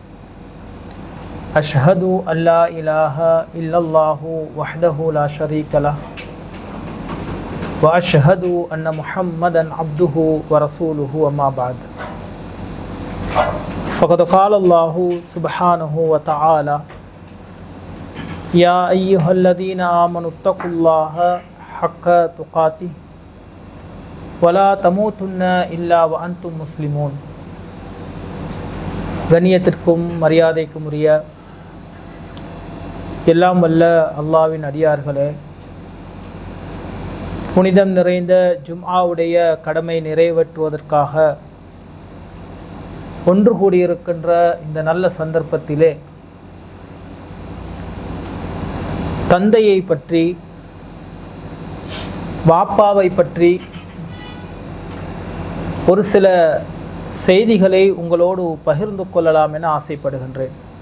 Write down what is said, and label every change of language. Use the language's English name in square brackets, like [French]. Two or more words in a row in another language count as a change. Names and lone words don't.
[Arabic] أشهد أن لا إله إلا الله وحده لا شريك له وأشهد أن محمدا عبده ورسوله وما بعد فقد قال الله سبحانه وتعالى يا أيها الذين آمنوا اتقوا الله حق تقاته ولا تموتن إلا وأنتم مسلمون. [Tamil] கண்ணியத்திற்கும் மரியாதைக்கும் உரிய எல்லாம் வல்ல அல்லாஹ்வின் அடியார்களே, புனிதம் நிறைந்த ஜும்ஆவுடைய கடமை நிறைவேற்றுவதற்காக ஒன்று கூடியிருக்கின்ற இந்த நல்ல சந்தர்ப்பத்திலே தந்தையை பற்றி, வாப்பாவை பற்றி ஒரு சில செய்திகளை உங்களோடு பகிர்ந்து கொள்ளலாம் என ஆசைப்படுகின்றேன்.